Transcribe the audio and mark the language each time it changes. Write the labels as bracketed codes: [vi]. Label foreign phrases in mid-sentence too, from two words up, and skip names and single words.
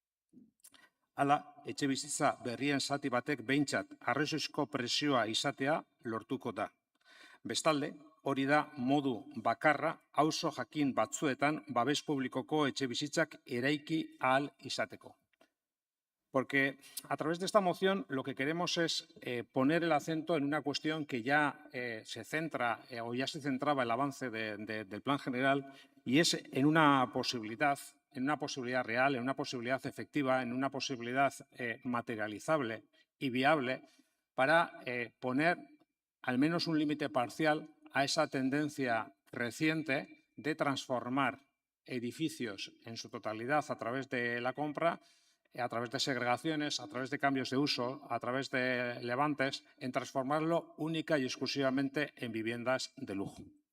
[eu] Hala, etxebizitza berrien zati batek behintzat arrazoizko presioa izatea lortuko da. Bestalde, hori da modu bakarra auzo jakin batzuetan babes publikoko etxebizitzak eraiki ahal izateko. [es] Porque a través de esta moción lo que queremos es poner el acento en una cuestión que ya se centra o ya se centraba el avance del plan general, y es en una posibilidad real, en una posibilidad efectiva, en una posibilidad materializable y viable para poner al menos un límite parcial a esa tendencia reciente de transformar edificios en su totalidad a través de la compra, a través de segregaciones, a través de cambios de uso, a través de levantes, en transformarlo única y exclusivamente en viviendas de lujo.